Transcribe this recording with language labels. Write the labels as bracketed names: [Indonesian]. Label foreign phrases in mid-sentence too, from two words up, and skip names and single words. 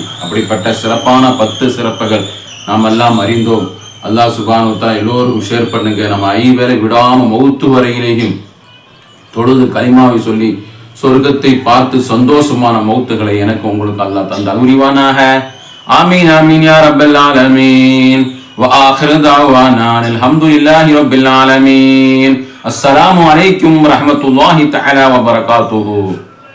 [Tamil] அப்படிப்பட்ட சிறப்பான 10 சிறப்புகள் நாம் எல்லாம் அறிந்தோம். [Arabic] الله سبحانه وتعالى [Tamil] எல்லோருக்கும் ஷேர் பண்ணுங்க. நம்ம 5 வேளை விடாம மௌத்து வரையிலேயும் தொழுது கலிமாவை சொல்லி சொர்க்கத்தை பார்த்து சந்தோஷமான மௌத்துகளை எனக்கு உங்களுக்கு அல்லாஹ் தந்த அருள்வானாக. [Arabic] آمين آمين يا رب العالمين. وآخر دعوانا الحمد لله رب العالمين. السلام عليكم ورحمة الله تعالى وبركاته.